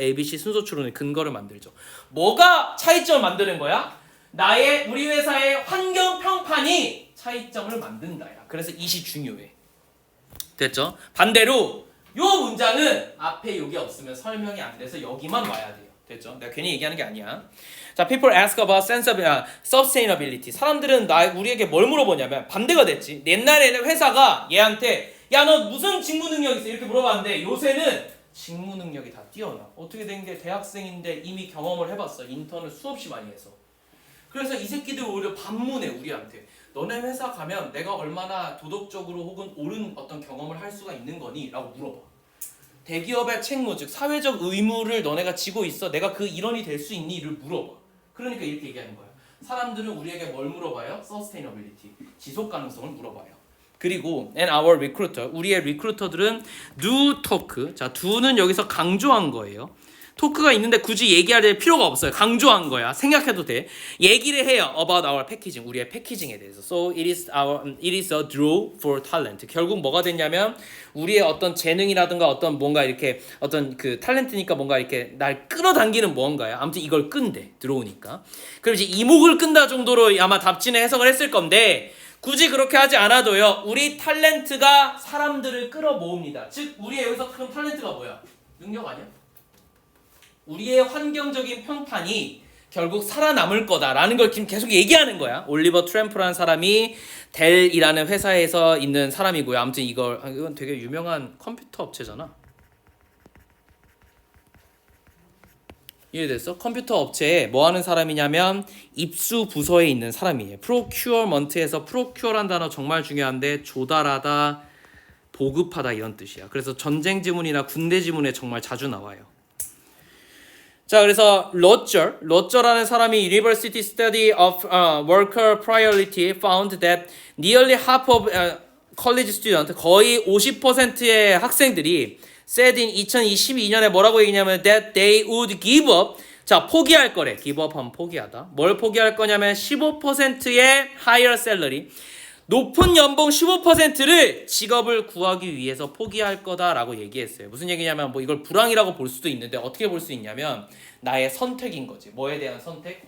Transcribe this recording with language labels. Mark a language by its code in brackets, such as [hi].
[ko] ABC 순서 추론의 근거를 만들죠. 뭐가 차이점을 만드는 거야? 우리 회사의 환경 평판이 차이점을 만든다야. 그래서 이시 중요해. 됐죠? 반대로 요 문장은 앞에 여기 없으면 설명이 안 돼서 여기만 와야 돼요. 됐죠? 내가 괜히 얘기하는 게 아니야. [en] 자, people ask about sustainability. [ko] 사람들은 우리에게 뭘 물어보냐면 반대가 됐지. 옛날에는 회사가 얘한테 야, 너 무슨 직무 능력 있어? 이렇게 물어봤는데 요새는 직무 능력이 다 뛰어나. 어떻게 된 게 대학생인데 이미 경험을 해봤어. 인턴을 수없이 많이 해서. 그래서 이 새끼들 오히려 반문해 우리한테. 너네 회사 가면 내가 얼마나 도덕적으로 혹은 옳은 어떤 경험을 할 수가 있는 거니? 라고 물어봐. 대기업의 책무, 즉 사회적 의무를 너네가 지고 있어. 내가 그 일원이 될 수 있니? 를 물어봐. 그러니까 이렇게 얘기하는 거야. 사람들은 우리에게 뭘 물어봐요? Sustainability, 지속 가능성을 물어봐요. [en] 그리고 and our recruiter, [ko] 우리의 리크루터들은 [en] do talk. [ko] 자, do는 여기서 강조한 거예요. 토크가 있는데 굳이 얘기할 필요가 없어요. 강조한 거야. 생각해도 돼. 얘기를 해요. [en] About our packaging. [ko] 우리의 패키징에 대해서. [en] So it is a draw for talent. [ko] 결국 뭐가 됐냐면 우리의 어떤 재능이라든가 어떤 뭔가 이렇게 어떤 그 탤런트니까 뭔가 이렇게 날 끌어당기는 뭔가야. 아무튼 이걸 끈대. 들어오니까. 그럼 이제 이목을 끈다 정도로 아마 답진에 해석을 했을 건데 굳이 그렇게 하지 않아도요. 우리 탤런트가 사람들을 끌어모읍니다. 즉 우리의 여기서 그럼 탤런트가 뭐야? 능력 아니야? 우리의 환경적인 평판이 결국 살아남을 거다라는 걸 지금 계속 얘기하는 거야. 올리버 트램프라는 사람이 델이라는 회사에서 있는 사람이고요. 아무튼 이건 되게 유명한 컴퓨터 업체잖아. 이해됐어? 컴퓨터 업체에 뭐 하는 사람이냐면 입수 부서에 있는 사람이에요. 프로큐어먼트에서 프로큐어란 단어 정말 중요한데 조달하다, 보급하다 이런 뜻이야. 그래서 전쟁 지문이나 군대 지문에 정말 자주 나와요. 자, 그래서 로저라는 사람이 [en] University Study of Worker Priority found that nearly half of college students, [ko] 거의 50%의 학생들이 [en] said in [ko] 2022년에 뭐라고 얘기냐면 [en] that they would give up. [ko] 자, 포기할 거래. [en] give up [ko] 하면 포기하다. 뭘 포기할 거냐면 15%의 [en] higher salary. [ko] 높은 연봉 15%를 직업을 구하기 위해서 포기할 거다라고 얘기했어요. 무슨 얘기냐면 뭐 이걸 불황이라고 볼 수도 있는데 어떻게 볼 수 있냐면 나의 선택인 거지. 뭐에 대한 선택?